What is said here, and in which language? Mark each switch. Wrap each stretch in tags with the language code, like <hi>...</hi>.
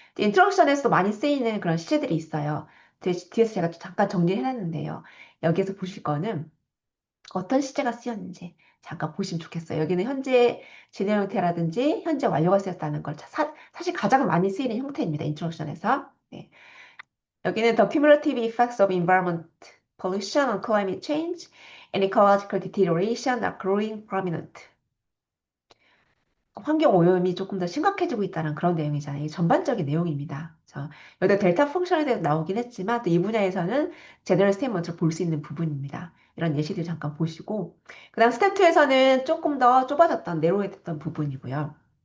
<ko>인트로덕션에서도 많이 쓰이는 그런 시제들이 있어요. 뒤에서 제가 잠깐 정리를 해놨는데요. 여기에서 보실 거는 어떤 시제가 쓰였는지 잠깐 보시면 좋겠어요. 여기는 현재 진행 형태라든지 현재 완료가 쓰였다는 걸 사실 가장 많이 쓰이는 형태입니다. 인트로덕션에서. 네. 여기는</ko> <en>The cumulative effects of environment pollution on climate change and ecological deterioration are growing prominent.</en> <ko>환경 오염이 조금 더 심각해지고 있다는 그런 내용이잖아요. 이 전반적인 내용입니다. 여기다 델타 펑션에 대해서 나오긴 했지만 또 이 분야에서는 제너럴 스테이트먼트를 볼 수 있는 부분입니다. 이런 예시들 잠깐 보시고 그다음 스텝 2에서는 조금 더 좁아졌던 내로했던 부분이고요.</ko>